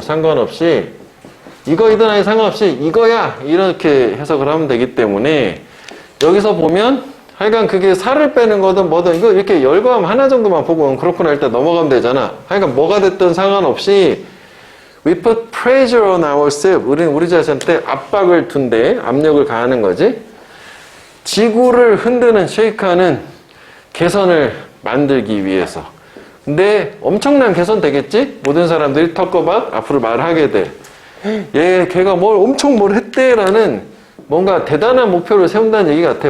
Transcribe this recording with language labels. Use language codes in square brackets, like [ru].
[ko] 상관없이 이거이든 아니 상관없이 이거야 이렇게 해석을 하면 되기 때문에 여기서 보면 하여간 그게 살을 빼는 거든 뭐든 이거 이렇게 열거하면 하나 정도만 보고 그렇구나 일단 넘어가면 되잖아. 하여간 뭐가 됐든 상관없이 [en] we put pressure on ourselves. [ko] 우리는 우리 자신한테 압박을 둔대. 압력을 가하는 거지. 지구를 흔드는 쉐이크하는 개선을 만들기 위해서. 근데 엄청난 개선 되겠지? 모든 사람들이 턱거박 앞으로 말하게 돼. 걔가 뭘 엄청 뭘 했대라는 뭔가 대단한 목표를 세운다는 얘기 같아.